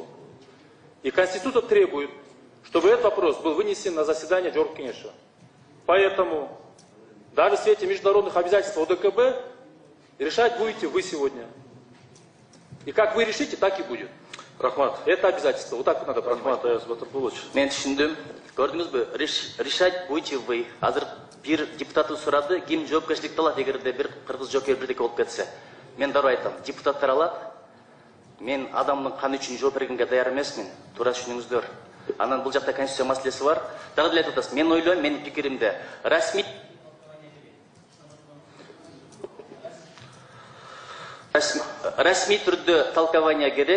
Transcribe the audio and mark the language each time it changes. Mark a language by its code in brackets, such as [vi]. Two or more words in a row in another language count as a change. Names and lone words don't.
[ru] И Конституция требует, чтобы этот вопрос был вынесен на заседание Джоркинеша. Поэтому даже в свете международных обязательств ОДКБ решать будете вы сегодня. И как вы решите, так и будет. Рахмат. Это обязательство. Вот так надо понимать. [ky] Мен түшүндүм. Көрдүңүзбү? [ru] Решать будете вы. [ky] Азыр бир депутаты сурады, ким жоопкерчиликти алат эгерде бир кыргыз жокер бирдеке болуп кетсе. Мен дароо айтам, депутаттар алат. Мен адамдын каны үчүн жооп бергенге даяр эмесмин. Туура түшүнүңүздөр. Анан бул жакта конституция маселеси бар. Дагы деле айтып атасыз. Мен ойлойм, менин пикиримде расмий түрдө талкавание керек.